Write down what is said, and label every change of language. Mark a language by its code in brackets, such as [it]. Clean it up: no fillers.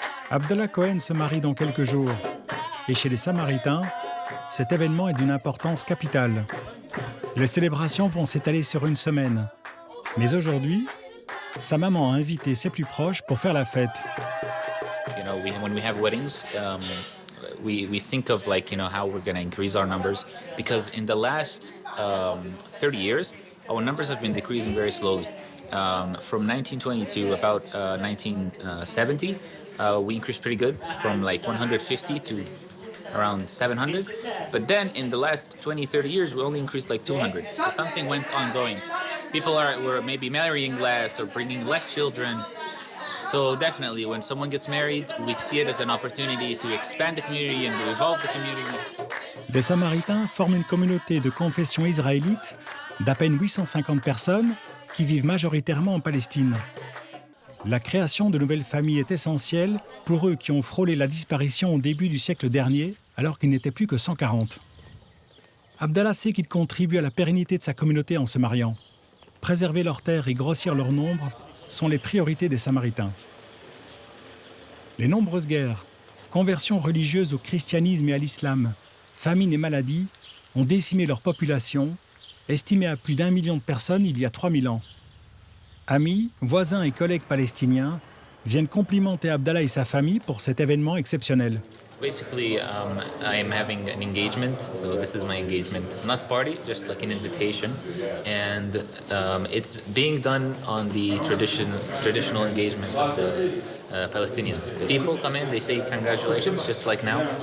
[fr] Abdallah Cohen se marie dans quelques jours. Et chez les Samaritains, cet événement est d'une importance capitale. Les célébrations vont s'étaler sur une semaine. Mais aujourd'hui, sa maman a invité ses plus proches pour faire la fête. [en] When we have weddings, we think of how we're going to increase our numbers, because in the last 30 years, our numbers have been decreasing very slowly. From 1920 to about 1970, we increased pretty good, from 150 to around 700. But then in the last 20, 30 years, we only increased 200. So something went ongoing. People were maybe marrying less or bringing less children. So definitely, when someone gets married, we see it as an opportunity to expand the community and to evolve the community. [fr] Les Samaritains forment une communauté de confession israélite d'à peine 850 personnes qui vivent majoritairement en Palestine. La création de nouvelles familles est essentielle pour eux qui ont frôlé la disparition au début du siècle dernier, alors qu'ils n'étaient plus que 140. Abdallah sait qu'il contribue à la pérennité de sa communauté en se mariant. Préserver leurs terres et grossir leur nombre sont les priorités des Samaritains. Les nombreuses guerres, conversions religieuses au christianisme et à l'islam, famines et maladies ont décimé leur population, estimée à plus d'1 million de personnes il y a 3000 ans. Amis, voisins et collègues palestiniens viennent complimenter Abdallah et sa famille pour cet événement exceptionnel. [en] Basically, I'm having an engagement, so this is my engagement. Not party, just an invitation. And it's being done on the traditional engagement of the Palestinians. People come in, they say congratulations, just like now.